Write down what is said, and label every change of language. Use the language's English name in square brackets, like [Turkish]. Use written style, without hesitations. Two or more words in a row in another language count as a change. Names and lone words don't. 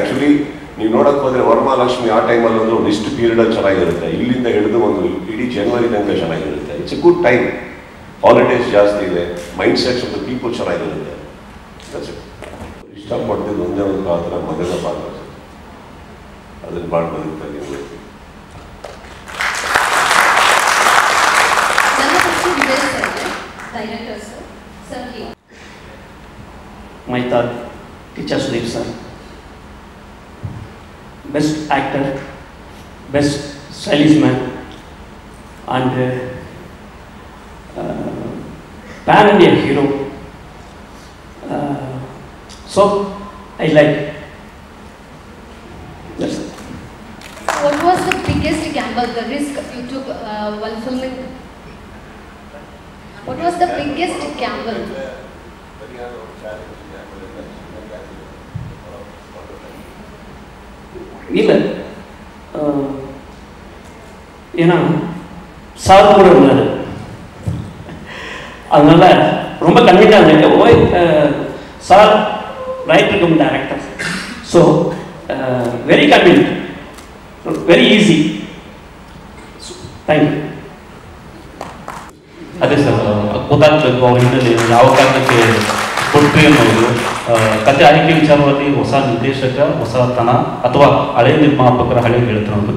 [Kannada] ಆ್ಯಕ್ಚುಲಿ ನೀವು ನೋಡೋಕೆ ಹೋದರೆ ವರಮಹಾಲಕ್ಷ್ಮಿ ಆ ಟೈಮಲ್ಲಿ ಅಂದ್ರೆ ಒಂದು ಇಷ್ಟು ಪೀರಿಯಡ್ ಚೆನ್ನಾಗಿರುತ್ತೆ, ಇಲ್ಲಿಂದ ಹಿಡಿದು ಒಂದು ಇಡೀ ಜನವರಿ ತನಕ ಚೆನ್ನಾಗಿರುತ್ತೆ. [English] It's a good time. [Kannada] ಹಾಲಿಡೇಸ್ ಜಾಸ್ತಿ ಇದೆ, [English] mind sets of the people [Kannada] ಚೆನ್ನಾಗಿರುತ್ತೆ. ಇಷ್ಟಪಡ್ತಿದ್ದು ಒಂದೇ ಒಂದು ಪಾತ್ರ ಮಗನ ಪಾತ್ರ, ಅದನ್ನು ಮಾಡಿ ಬದುಕ್ತಾರೆ. [English] My third teacher Sudeep sir, best actor, best stylish man, and pan-India hero. So I like. That's it. What was the biggest gamble, the risk you took while filming? What was the biggest gamble? [Tamil] இல்லை ஏன்னா சார் கூட இருந்தார், அதனால ரொம்ப கன்வீனியாக இருந்தேன். [English] Oy sir writer cum director, so very convenient, very easy. Thank you. [Kannada] ಅದೇ ಸರ್, ಗೊತ್ತಾಗಬೇಕು ಅವ್ರ ಹಿನ್ನೆಲೆ ಯಾವ ಕಾರಣಕ್ಕೆ ಕೊಟ್ಟರೆ ಅನ್ನೋದು. ಕತೆ ಆಯ್ಕೆ ವಿಚಾರವಾಗಿ ಹೊಸ ನಿರ್ದೇಶಕ, ಹೊಸತನ ಅಥವಾ ಹಳೆ ನಿರ್ಮಾಪಕರ ಹಳೆ ಗೆಳೆತನ ಬಗ್ಗೆ